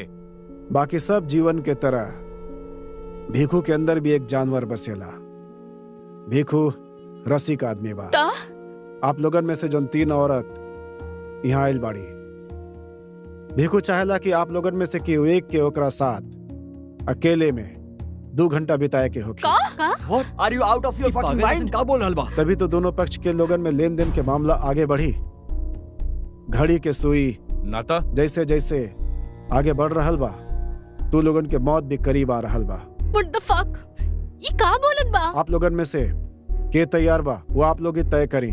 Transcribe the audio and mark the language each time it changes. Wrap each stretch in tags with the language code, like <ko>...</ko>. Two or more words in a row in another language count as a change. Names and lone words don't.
<bho>बाकी सब जीवन के तरह भीखू के अंदर भी एक जानवर बसेला। भीखू रसिक आदमी बा। ता? आप लोगन में से जो 3 औरत यहाँ आयल बाड़ी, भीखू चाहेला कि आप लोगन में से केहू एक के ओकरा साथ अकेले में 2 घंटा बिताए के होके।</bho> <en>What? Are you out of your fucking mind?</en> <bho>का बोल रहल बा? तभी तो दोनों पक्ष के लोगन में लेन देन के मामला आगे बढ़ी। घड़ी के सुई नाता जैसे जैसे आगे बढ़ रहल बा, तू लोगन के मौत भी करीब आ रहल बा।</bho> <en>What the fuck?</en> <bho>ये का बोलत बा? आप लोगन में से के तैयार बा वो आप लोग ही तय करी।</bho>